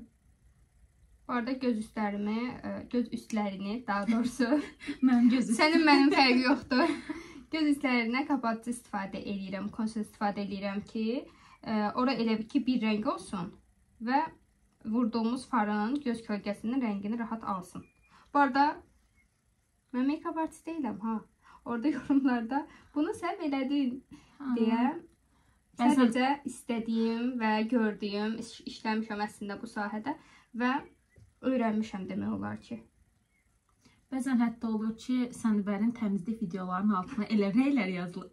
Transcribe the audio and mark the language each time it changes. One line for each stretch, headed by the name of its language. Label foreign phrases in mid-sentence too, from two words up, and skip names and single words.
Azerbaijani: Bu arada göz üstlərini, daha doğrusu sənin mənim fərqi yoxdur. Göz üstlərinə kapatıcı istifadə edirəm, concealer istifadə edirəm ki, ora elə ki bir rəng olsun və vurduğumuz farın göz kölgəsinin rəngini rahat alsın. Bu arada mən
English: make-up artist
Azerbaijani: deyiləm, ha. Orada yorumlarda bunu sən elədin deyə sadəcə istədiyim və gördüyüm, işləmişəm əslində bu sahədə və öyrənmişəm demək olar ki. Bəzən hətta olur ki, Sənbərin təmizlik videolarının altına elə rəylər yazılır.